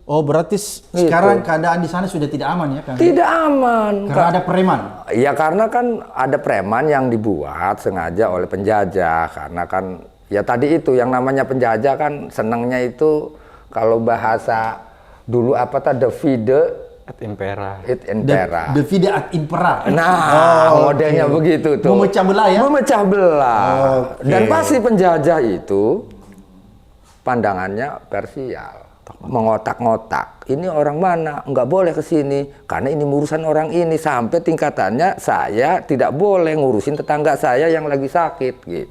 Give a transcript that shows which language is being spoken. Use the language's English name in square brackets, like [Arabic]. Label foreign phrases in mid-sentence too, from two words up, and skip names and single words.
[Indonesian] Oh, berarti sekarang keadaan di sana sudah tidak aman ya, Kang? Tidak aman. Karena ada preman? Iya, karena kan ada preman yang dibuat sengaja oleh penjajah. Karena kan ya tadi itu yang namanya penjajah kan senangnya itu, kalau bahasa dulu apa tadi, [Latin] divide et impera. Divide et impera. [Indonesian] Nah, modelnya begitu tuh. Memecah belah ya? Memecah belah. Dan pasti penjajah itu pandangannya parsial, mengotak-ngotak. Ini orang mana? Nggak boleh ke sini karena ini urusan orang ini, sampai tingkatannya saya tidak boleh ngurusin tetangga saya yang lagi sakit gitu.